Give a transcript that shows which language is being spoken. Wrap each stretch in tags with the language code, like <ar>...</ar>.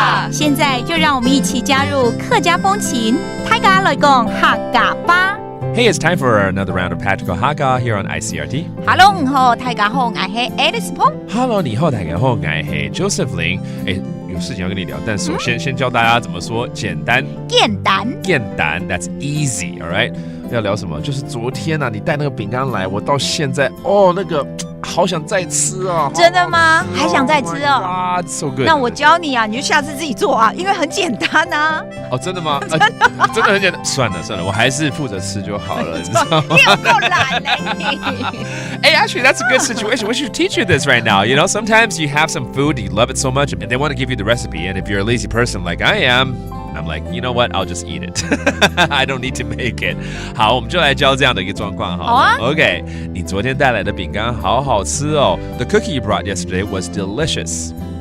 <zh>现在就让我们一起加入客家风情，大家来讲客家吧。</zh> <en>Hey, it's time for another round of Practical Hakka here on ICRT.</en> <zh>Hello， 你好，大家好，我是 Alice Pong。 Hello， 你好，大家好，我是 Joseph Lin。有事情要跟你聊，但首先先教大家怎么说简单。简单，</zh> <en>简单 ，That's easy, all right？</en> <zh>要聊什么？就是昨天啊，你带那个饼干来，我到现在那个好想再吃啊！真的吗？还想再吃哦</zh> <en>？Ah, so good。</en> <zh>那我教你啊，你就下次自己做啊，因为很简单啊。哦，真的吗？真的很简单。算了，我还是负责吃就好了，你知道吗？你有够懒嘞你</zh> <en>！Hey, actually, that's a good situation. We should teach you this right now. You know, sometimes you have some food, you love it so much, and they want to give you the recipe. And if you're a lazy person like I am, I'm like, you know what? I'll just eat it. I don't need to make it.</en> <zh>好，我们就来教这样的一个状况哈。好啊。 OK， 你昨天带来的饼干好好吃哦。</zh> <en>The cookie you brought yesterday was delicious.</en>